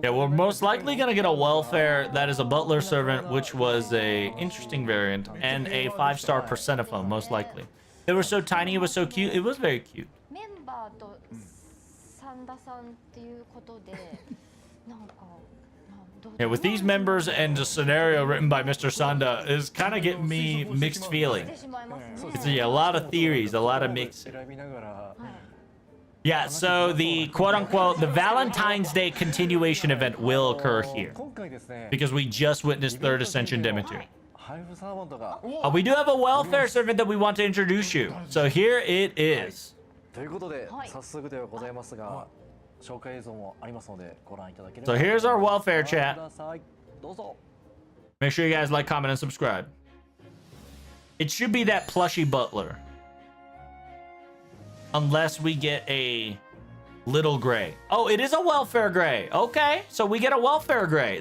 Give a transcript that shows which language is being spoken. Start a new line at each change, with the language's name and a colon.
English: Yeah, we're most likely gonna get a welfare that is a butler servant, which was a interesting variant, and a 5-star Persenophone, most likely. They were so tiny, it was so cute. It was very cute.
Japanese: メンバーとサンダさんっていうことでなんか。
English: Yeah, with these members and a scenario written by Mr. Sanda is kind of getting me mixed feelings. It's yeah, a lot of theories, a lot of mixing.
Japanese: 選びながら。
English: Yeah, so the quote-unquote the Valentine's Day continuation event will occur here
Japanese: 今回ですね。
English: because we just witnessed Third Ascension Demeter.
Japanese: 配布サーバントが。
English: We do have a welfare servant that we want to introduce you. So here it is.
Japanese: ということで早速ではございますが、紹介映像もありますのでご覧いただければ。
English: So here's our welfare chat.
Japanese: ください。どうぞ。
English: Make sure you guys like, comment, and subscribe. It should be that plushy butler. Unless we get a little gray. Oh, it is a welfare gray. Okay, so we get a welfare gray.